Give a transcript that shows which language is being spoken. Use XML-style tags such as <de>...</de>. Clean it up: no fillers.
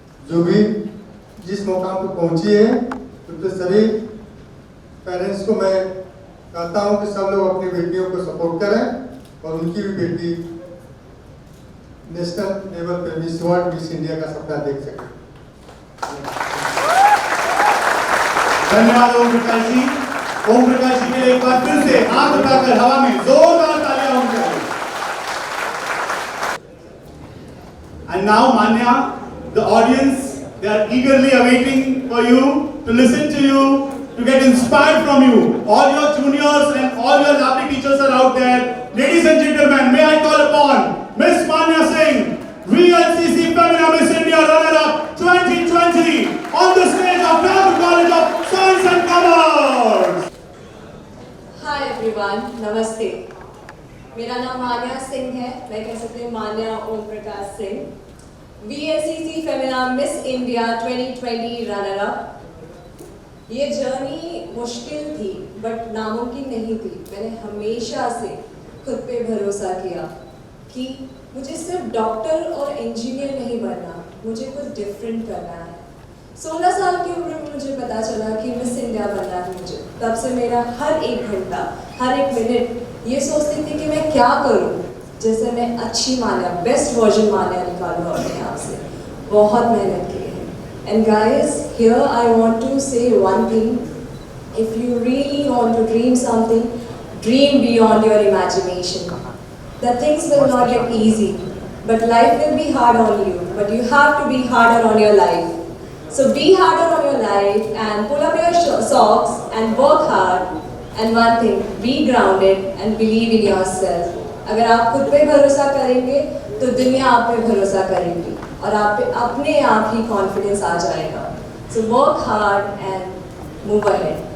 <hi>जो भी जिस मुकाम पर पहुंची है, तो सभी पेरेंट्स को मैं कहता हूँ कि सब लोग अपनी बेटियों को सपोर्ट करें और उनकी भी बेटी नेशनल लेवल पे मिस वर्ल्ड, मिस इंडिया का सपना देख सके। धन्यवाद ओम प्रकाश जी। ओम प्रकाश जी के लिए एक बार फिर से हाथ उठाकर हवा में जोरदार तालियां होंगी।</hi> <en>And now, Manya, the audience, they are eagerly awaiting for you, to listen to you, to get inspired from you. All your juniors and all your lovely teachers are out there. Ladies and gentlemen, may I call upon Miss Manya Singh, VLCC Femina Miss India Runner-Up 2020, on the stage of Raghu College of Science and Commerce. Hi everyone, नमस्ते।</en> <hi>मेरा नाम मान्या सिंह है, मैं कह सकते हैं मान्या Om Prakash Singh. VLCC Femina miss India 2020 runner up. ये journey मुश्किल थी बट नामुमकिन नहीं थी। मैंने हमेशा से खुद पे भरोसा किया कि मुझे सिर्फ डॉक्टर और इंजीनियर नहीं बनना, मुझे कुछ डिफरेंट करना है। 16 साल की उम्र में मुझे पता चला कि मिस इंडिया बनना है मुझे। तब से मेरा हर एक घंटा, हर एक मिनट ये सोचती थी कि मैं क्या करूं जैसे मैं अच्छी मान्या, बेस्ट वर्जन मान्या निकालूं अपने आप से। बहुत मेहनत की है।</hi> <en>And guys, here I want to say one thing, if you really want to dream something, dream beyond your imagination. The things will not get easy, but life will be hard on you, but you have to be harder on your life. So be harder on your life and pull up your socks and work hard. And one thing, be grounded and believe in yourself.</en> <hi>अगर आप खुद पे भरोसा करेंगे तो दुनिया आप पे भरोसा करेगी और आप पे अपने आप ही कॉन्फिडेंस आ जाएगा।</hi> <en>So work hard and move ahead.</en>